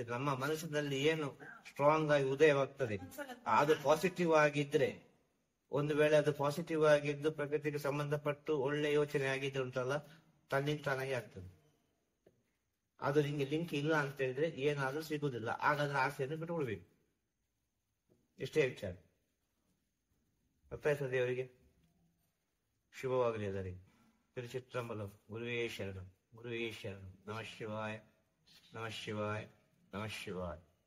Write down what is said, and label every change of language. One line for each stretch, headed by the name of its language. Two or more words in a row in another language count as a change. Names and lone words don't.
Kannada: ನಮ್ಮ ಮನಸ್ಸಿನಲ್ಲಿ ಏನು ಸ್ಟ್ರಾಂಗ್ ಆಗಿ ಉದಯವಾಗ್ತದೆ ಅದು ಪಾಸಿಟಿವ್ ಆಗಿದ್ರೆ, ಒಂದು ವೇಳೆ ಅದು ಪಾಸಿಟಿವ್ ಆಗಿದ್ದು ಪ್ರಕೃತಿಗೆ ಸಂಬಂಧಪಟ್ಟು ಒಳ್ಳೆ ಯೋಚನೆ ಆಗಿದ್ರೆ ಉಂಟಲ್ಲ, ತನ್ನಿಂದ ತಾನಾಗಿ ಆಗ್ತದೆ. ಅದು ನಿಂಗೆ ಲಿಂಕ್ ಇಲ್ಲ ಅಂತ ಹೇಳಿದ್ರೆ ಏನಾದ್ರೂ ಸಿಗುದಿಲ್ಲ. ಹಾಗಾದ್ರೆ ಆಸೆಯನ್ನು ಬಿಟ್ಕೊಳ್ಬೇಕು. ಎಷ್ಟೇ ವಿಚಾರ. ಅರ್ಥ ಆಯ್ತದೆ ಅವರಿಗೆ? ಶುಭವಾಗಲಿ ಅದರಿಗೆ. ತಿರುಚಿತ್ರಂಬಲಂ.
Sanskrit: ಗುರುವೇ ಶರಣಂ, ಗುರುವೇ ಶರಣಂ. ನಮಃ ಶಿವಾಯ, ನಮಃ ಶಿವಾಯ, ನಮಃ ಶಿವಾಯ.